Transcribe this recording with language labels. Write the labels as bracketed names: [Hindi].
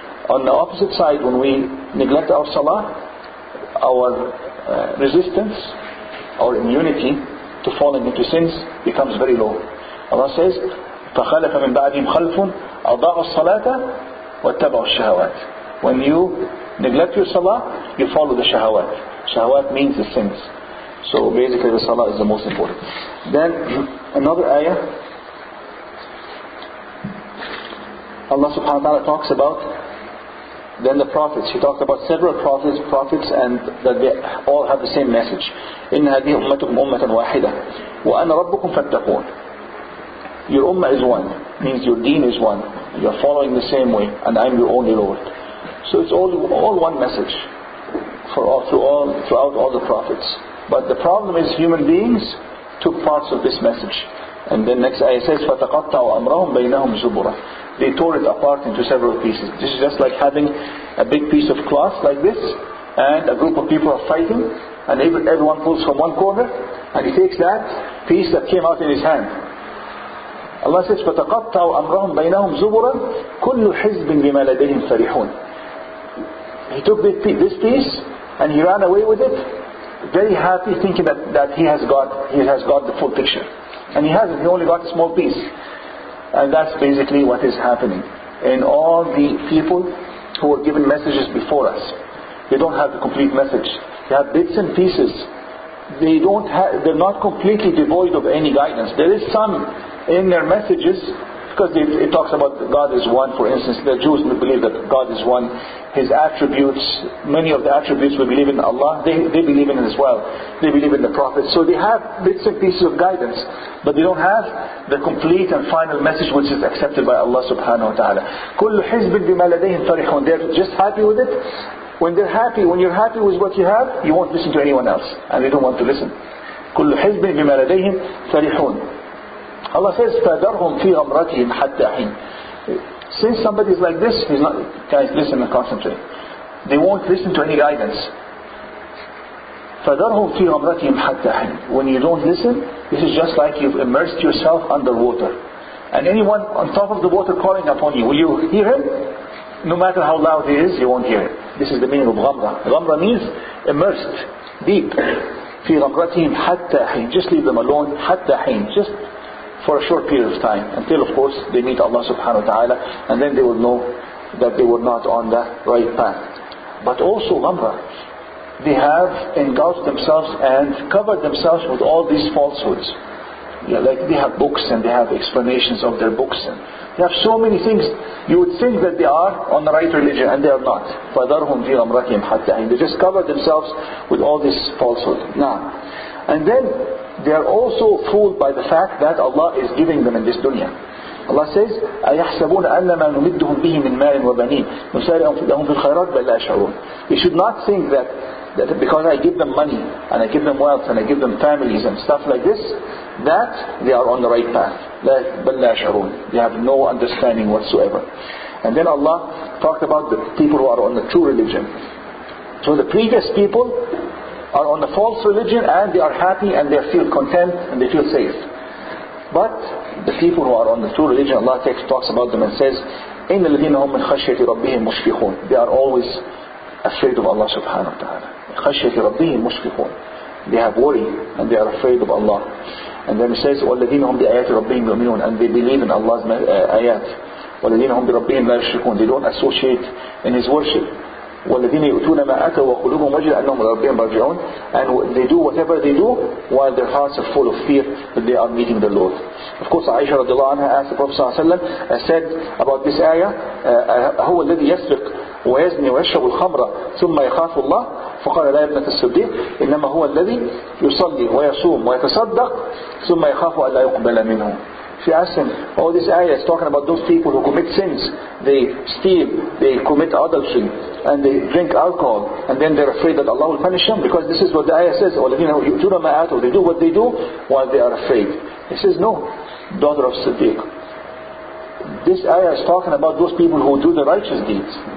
[English] On the opposite side, when we neglect our salah, our resistance, our immunity to falling into sins becomes very low. Allah says, [Arabic] فَخَلَفَ مِنْ بَعْدِهِمْ خَلْفٌ أَضَاعُوا الصَّلَاةَ وَاتَّبَعُوا الشَّهَوَاتِ. [English] When you neglect your salah, you follow the shahawat. Shahawat means the sins. So basically the salah is the most important. Then another ayah, Allah subhanahu wa ta'ala talks about then the prophets. He talked about several prophets and that they all have the same message. [Arabic] إِنَّ هَذِهِ أُمَّتُكُمْ أُمَّةً وَاحِدَةً وَأَنَا رَبُّكُمْ فَاتَّقُونَ. [English] Your ummah is one, means your deen is one. You are following the same way, and I'm your only Lord. So it's all one message throughout all the prophets. But the problem is human beings took parts of this message. And then next ayah says, [Arabic] فَتَقَطَّعُوا أَمْرَهُمْ بَيْنَهُمْ زُبُرًا. [English] They tore it apart into several pieces. This is just like having a big piece of cloth like this, and a group of people are fighting, and everyone pulls from one corner, and he takes that piece that came out in his hand. Allah says, [Arabic] فَتَقَطَّعُوا أَمْرَهُمْ بَيْنَهُمْ زُبُرًا كُلُّ حِزْبٍ بِمَا لَدَيْهِمْ فَرِحُونَ. [English] He took this piece, and he ran away with it, very happy, thinking that he has got the full picture. And he hasn't, he only got a small piece. And that's basically what is happening in all the people who were given messages before us. They don't have the complete message. They have bits and pieces. They're not completely devoid of any guidance. There is some in their messages, because it talks about God is one. For instance, the Jews believe that God is one. His attributes, many of the attributes we believe in Allah, they believe in it as well. They believe in the prophets. So they have bits and pieces of guidance, but they don't have the complete and final message which is accepted by Allah subhanahu wa ta'ala. [Arabic] كُلُّ حِزْبٍ بِمَا لَدَيْهِمْ فَرِحُونَ. [English] They're just happy with it. When you're happy with what you have, you won't listen to anyone else, and they don't want to listen. [Arabic] كُلُّ حِزْبٍ بِمَا لَدَيْهِمْ فَرِحُونَ. [English] Allah says, [Arabic] فَذَرْهُمْ فِي غَمْرَتِهِمْ حَتَّى حِينٍ. [English] Since somebody is like this, he's not, guys, listen and concentrate. They won't listen to any guidance. [Arabic] فَذَرْهُمْ فِي غَمْرَتِهِمْ حَتَّى حِينٍ. [English] When you don't listen, this is just like you've immersed yourself under water. And anyone on top of the water calling upon you, will you hear him? No matter how loud he is, you won't hear it. This is the meaning of ghamra. Ghamra means immersed, deep. [Arabic] فِي غَمْرَتِهِمْ حَتَّى حِينٍ. [English] Just leave them alone. [Arabic] حَتَّى حِينٍ. [English] Just for a short period of time, until of course they meet Allah subhanahu wa ta'ala, and then they will know that they were not on the right path. But also Ghamra, they have engulfed themselves and covered themselves with all these falsehoods. Yeah, like they have books and they have explanations of their books, and they have so many things. You would think that they are on the right religion, and they are not. [Arabic] فَذَرْهُمْ فِي غَمْرَتِهِمْ حَتَّى حِينٍ. [English] They just cover themselves with all this falsehood. Now, and then they are also fooled by the fact that Allah is giving them in this dunya. Allah says, [Arabic] أَيَحْسَبُونَ أَنَّمَا نُمِدُّهُمْ بِهِ مِنْ مَالٍ وَبَنِينَ نُسَارِعُ لَهُمْ فِي الْخَيْرَاتِ بَلْ لَا يَشْعُرُونَ. [English] You should not think that because I give them money and I give them wealth and I give them families and stuff like this, that they are on the right path. [Arabic] بَلْ لَا يَشْعُرُونَ. [English] They have no understanding whatsoever. And then Allah talked about the people who are on the true religion. So the previous people are on the false religion, and they are happy and they feel content and they feel safe. But the people who are on the true religion, Allah talks about them and says, [Arabic] إِنَّ الَّذِينَ هُمْ مِنْ خَشْيَةِ رَبِّهِمْ مُشْفِقُونَ. [English] They are always afraid of Allah subhanahu wa ta'ala. [Arabic] خَشْيَةِ رَبِّهِمْ مُشْفِقُونَ. [English] They have worry and they are afraid of Allah. And then it says, [Arabic] وَالَّذِينَ هُمْ بِآيَاتِ رَبِّهِمْ يُؤْمِنُونَ. [English] And they believe in Allah's ayat. [Arabic] وَالَّذِينَ هُمْ بِرَبِّهِمْ لَا يُشْرِكُونَ. [English] They don't associate in His worship. [Arabic] وَالَّذِينَ يُؤْتُونَ مَا أَتَوْا وَقُلُوبُهُمْ وَجِلَةٌ أَنَّهُمْ إِلَى رَبِّهِمْ رَاجِعُونَ. [English] And they do whatever they do while their hearts are full of fear that they are meeting the Lord. Of course, Aisha radiallahu anha asked the Prophet ﷺ, said about this ayah, [Arabic] هو الذي يسرق ويزني ويشرب الخمر ثم يخاف الله فقال لا ابنة الصديق إنما هو الذي يصلي ويصوم ويتصدق ثم يخاف أن لا يقبل منه. [English] She asked him, oh, this ayah is talking about those people who commit sins. They steal, they commit adultery, and they drink alcohol, and then they're afraid that Allah will punish them, because this is what the ayah says. They do what they do while they are afraid. He says, no, daughter of Siddiq. This ayah is talking about those people who do the righteous deeds.